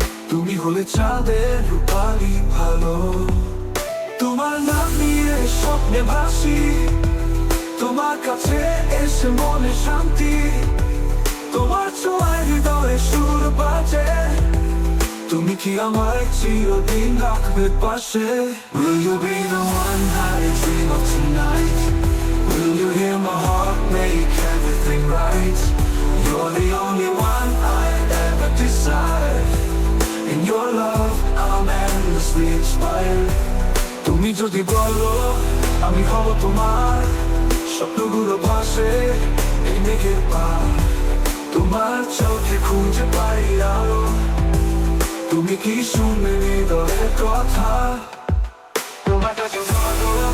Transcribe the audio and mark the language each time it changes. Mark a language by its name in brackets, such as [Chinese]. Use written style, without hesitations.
[Bangla] তুমি হলে চাঁদের রূপালি ভালো তোমার নাম নিয়ে স্বপ্নে ভাসি তোমার কাছে এসে মনে শান্তি তোমার ছোঁয়ায় হৃদয়ে সুর বাজে তুমি কি আমার চিরদিন রাখবে পাশে [English] Will you be the one I dream of tonight? Will you hear my heart make everything right? You're the only one I ever desire. In your love I'm endlessly inspired. [Bangla] তুমি যদি বলো আমি হব তোমার স্বপ্নগুলো ভাসে এই মেঘের পার তোমার চোখে খুঁজে পাই আলো তুমি কি শুনবে হৃদয়ের কথা তোমার কাছে বলো